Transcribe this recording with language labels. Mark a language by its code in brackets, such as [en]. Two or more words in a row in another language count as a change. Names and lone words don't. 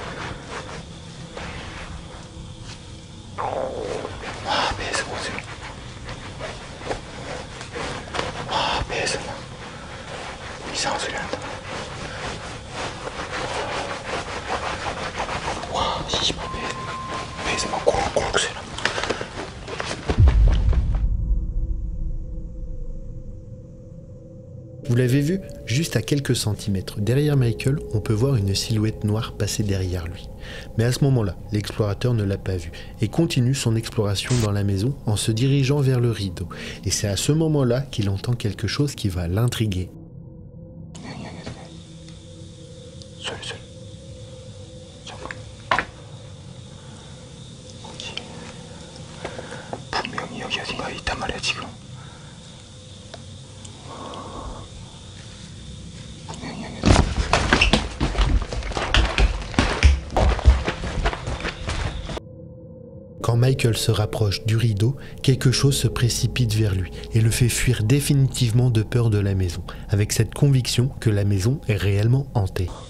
[ko] 배에서 뭔 소리? 배에서 막 이상한 소리 난다. 와, 씨발 배에서 막 고룩고룩 소리 난다. [fr] Vous l'avez vu, juste à quelques centimètres derrière Michael, on peut voir une silhouette noire passer derrière lui. Mais à ce moment-là, l'explorateur ne l'a pas vu et continue son exploration dans la maison en se dirigeant vers le rideau. Et c'est à ce moment-là qu'il entend quelque chose qui va l'intriguer. [ko] 소리. 잠깐. 뭐지? 분명히 여기 어딘가에 있단 말이야 지금. 분명히 여기. [fr] Quand Michael se rapproche du rideau, quelque chose se précipite vers lui et le fait fuir définitivement de peur de la maison, avec cette conviction que la maison est réellement hantée.